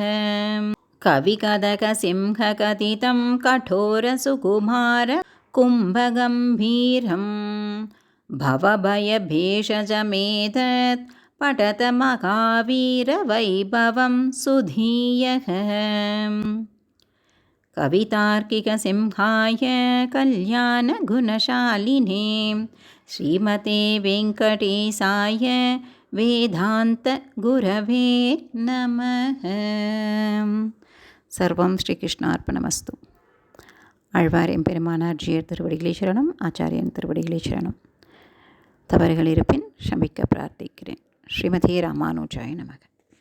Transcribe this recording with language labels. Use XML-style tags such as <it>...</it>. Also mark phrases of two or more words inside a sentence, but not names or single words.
<sa>कविकदकसिंहकथितं कठोरसुकुमारकुम्भगम्भीरं भवभयभेषजमेतत् पठत महावीरवैभवं सुधीयः कवितार्किकसिंहाय कल्याणगुणशालिने श्रीमते वेङ्कटेशाय वेदान्तगुरवे नमः. सर्वं श्रीकृष्णार्पणमस्तु.</sa> <ta>ஆழ்வார் எம்பெருமானார் ஜியர் திருவடிகளே சரணம். ஆச்சாரியன் திருவடிகளே சரணம். தவறுகள் இருப்பின் ஷமிக்க பிரார்த்திக்கிறேன்.</ta> <sa>श्रीमते रामानुजाय नमः.</sa>